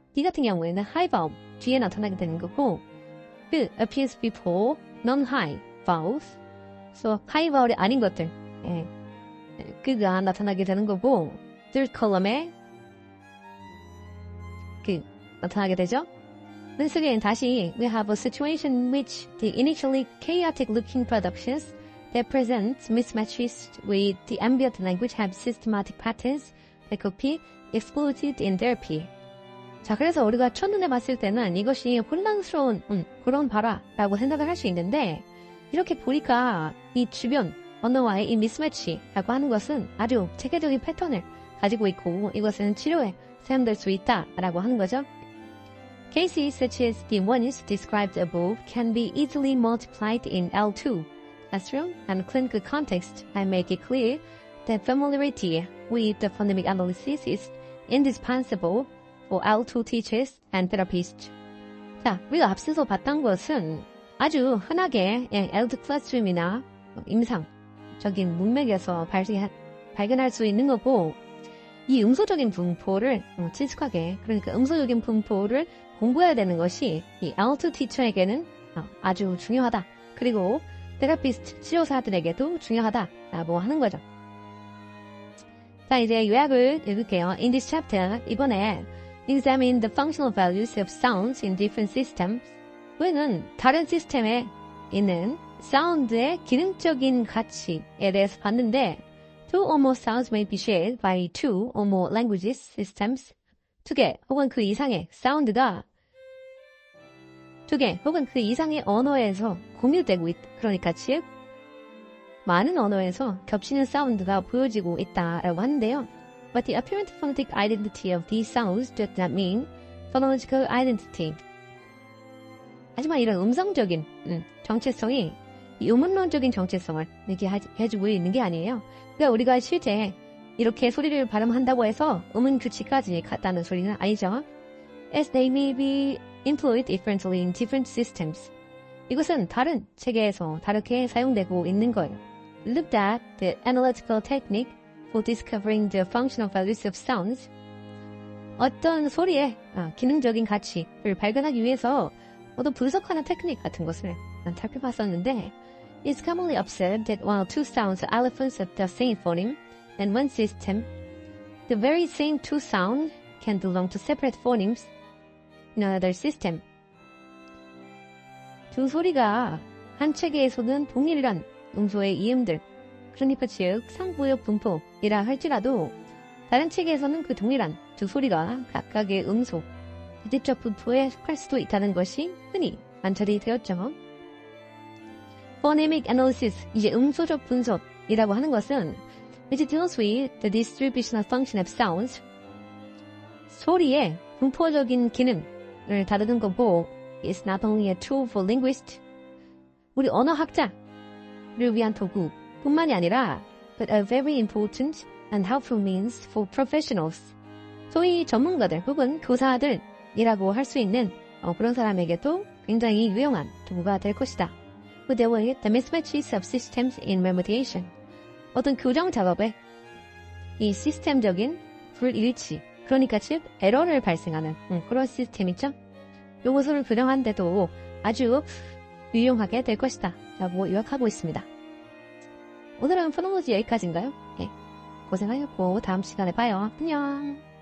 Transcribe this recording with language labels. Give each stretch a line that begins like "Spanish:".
Korean: D 같은 경우에는 high vowel 뒤에 나타나게 되는 거고, 그
English: appears before non-high vowels.
Korean: So high vowel이 아닌 것들, 그가 나타나게 되는 거고, third column에 나타나게 되죠.
English: Once again,
Korean: 다시
English: we have a situation in which the initially chaotic-looking productions that present mismatches with the ambient language have systematic patterns that could be exploited in therapy.
Korean: 자, 그래서 우리가 첫눈에 봤을 때는 이것이 혼란스러운 그런 바라라고 생각을 할 수 있는데, 이렇게 보니까 이 주변 언어와의 이 미스매치라고 하는 것은 아주 체계적인 패턴을 가지고 있고, 이것은 치료에 사용될 수 있다라고 하는 거죠.
English: Cases such as the ones described above can be easily multiplied in L2 classroom and clinical context and make it clear that familiarity with the phonemic analysis is indispensable for L2 teachers and therapists.
Korean: 자, 우리가 앞서서 봤던 것은 아주 흔하게 L2 클래스룸이나 임상적인 문맥에서 발견할 수 있는 거고, 이 음소적인 분포를 친숙하게, 그러니까 음소적인 분포를 공부해야 되는 것이 이 L2 티처에게는 아주 중요하다. 그리고 테라피스트 치료사들에게도 중요하다라고 하는 거죠. 자, 이제 요약을 읽을게요.
English: In this chapter,
Korean: 이번에
English: examine the functional values of sounds in different systems.
Korean: 우리는 다른 시스템에 있는 사운드의 기능적인 가치에 대해서 봤는데,
English: two or more sounds may be shared by two or more languages systems.
Korean: 2개 혹은 그 이상의 사운드가 2개 혹은 그 이상의 언어에서 공유되고 있다. 그러니까 즉 많은 언어에서 겹치는 사운드가 보여지고 있다라고 하는데요.
English: But the apparent phonetic identity of these sounds does not mean phonological identity.
Korean: 하지만 이런 음성적인 정체성이 이 음운론적인 정체성을 이렇게 해주고 있는 게 아니에요. 그러니까 우리가 실제 이렇게 소리를 발음한다고 해서 음운 규칙까지 같다는 소리는 아니죠.
English: As they may be employed differently in different systems.
Korean: 이것은 다른 체계에서 다르게 사용되고 있는 거예요.
English: Look at the analytical technique for discovering the functional values of sounds.
Korean: 어떤 소리의 기능적인 가치를 발견하기 위해서 어떤 분석하는 테크닉 같은 것을 살펴봤었는데,
English: It's commonly observed that while two sounds are allophones of the same phoneme in one system, the very same two sounds can belong to separate phonemes in another system.
Korean: 두 소리가 한 체계에서는 동일한 음소의 이음들, 그러니까 즉 상부역 분포이라 할지라도 다른 체계에서는 그 동일한 두 소리가 각각의 음소, 대립적 분포에 속할 수도 있다는 것이 흔히 관찰이 되었죠.
English: Phonemic analysis,
Korean: 이제 음소적 분석이라고 하는 것은
English: which deals with the distributional function of sounds,
Korean: 소리의 분포적인 기능을 다루는 거고,
English: is not only a tool for linguists,
Korean: 우리 언어학자를 위한 도구뿐만이 아니라
English: but a very important and helpful means for professionals,
Korean: 소위 전문가들 혹은 교사들이라고 할 수 있는 그런 사람에게도 굉장히 유용한 도구가 될 것이다.
English: Who deal with the mismatches of systems in remediation.
Korean: 어떤 교정 작업에 이 시스템적인 불일치, 그러니까 즉 에러를 발생하는 그런 시스템이죠. 요것을 교정하는 데도 아주 유용하게 될 것이다 라고 요약하고 있습니다. 오늘은 포노로지 여기까지인가요? 네. 고생하셨고 다음 시간에 봐요. 안녕.